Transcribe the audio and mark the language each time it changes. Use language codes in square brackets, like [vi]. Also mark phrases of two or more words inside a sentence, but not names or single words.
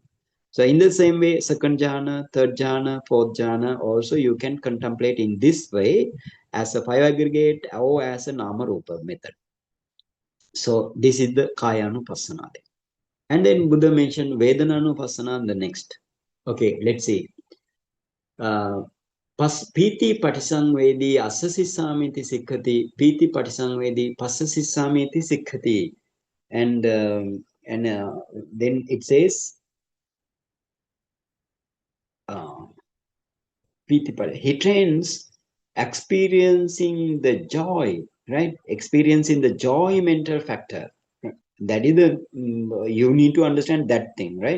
[en] So in the same way, second jhana, third jhana, fourth jhana, also you can contemplate in this way as a five aggregate or as a nama rupa method. So this is the kayanupassana. And then Buddha mentioned Vedanānupassana the next. Okay, let's see. [pi] Piti patisangvedi asasisamiti sikkati, piti patisangvedi pasasisamiti sikkati. [en] And then it says, he trains experiencing the joy, right? Experiencing the joy mental factor. That is you need to understand that thing, right?